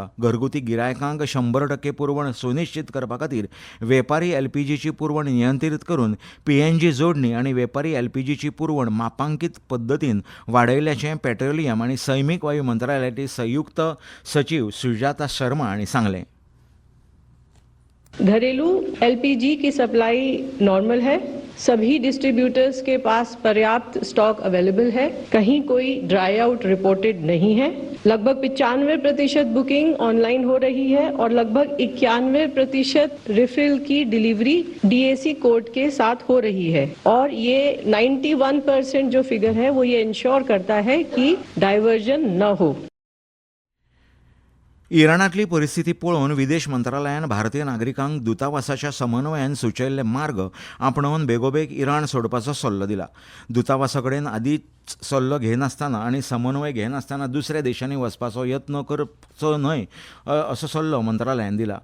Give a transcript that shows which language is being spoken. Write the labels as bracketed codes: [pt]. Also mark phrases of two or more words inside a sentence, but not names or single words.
[kok] घरगुती गिरायकांक 100% पुरवण सुनिश्चित करपा खातीर वेपारी LPGची पुरवण नियंत्रीत करून PNG जोडणी आनी वेपारी LPGची पुरवण मापांकीत पद्दतीन वाडयल्याचें पेट्रोलियम आनी सैमीक वायू मंत्रालयाचे संयुक्त सचिव सुजाता शर्मा हांणी सांगलें. [hi] घरेलू LPG की सप्लाई नॉर्मल है. सभी डिस्ट्रीब्यूटर्स के पास पर्याप्त [en] stock available [hi] है. कहीं कोई [en] dry out [hi] रिपोर्टेड नहीं है. लगभग 95% बुकिंग ऑनलाइन हो रही है और लगभग 91% रिफिल की डिलीवरी DAC कोड के साथ हो रही है. और ये 91% जो फिगर है वो ये इंश्योर करता है कि डायवर्जन न हो. [kok] इराणांतली परिस्थिती पळोवन विदेश मंत्रालयान भारतीय नागरिकांक दुतावासाच्या समन्वयान सुचयल्ले मार्ग आपणावन बेगोबेग इराण सोडपाचो सल्लो दिला. दुतावासा कडेन आदींच सल्लो घेनासतना आनी समन्वय घेनासतना दुसऱ्या देशांनी वचपाचो यत्न करचो न्हय असो सल्लो मंत्रालयान दिला.